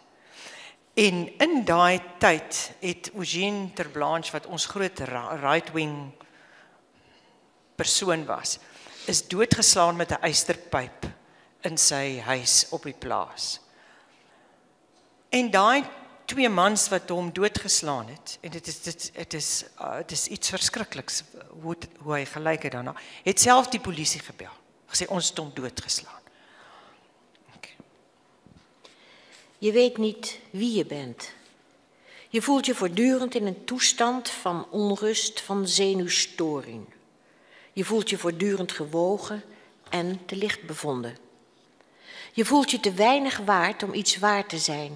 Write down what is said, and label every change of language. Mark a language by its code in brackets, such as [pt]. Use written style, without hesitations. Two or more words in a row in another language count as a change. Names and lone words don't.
[af] En in daai tyd het Eugène Ter Blanche, wat ons groot right-wing persoon was, is doodgeslaan met 'n ysterpyp in sy huis op die plaas. En daai 2 mans wat hom doodgeslaan het, en dit is iets verskrikliks hoe hy gelyk het daarna, het self die polisie gebel, gesê ons het hom doodgeslaan. [nl] Okay. Je weet niet wie je bent. Je voelt je voortdurend in een toestand van onrust, van zenuwstoring. Je voelt je voortdurend gewogen en te licht bevonden. Je voelt je te weinig waard om iets waar te zijn.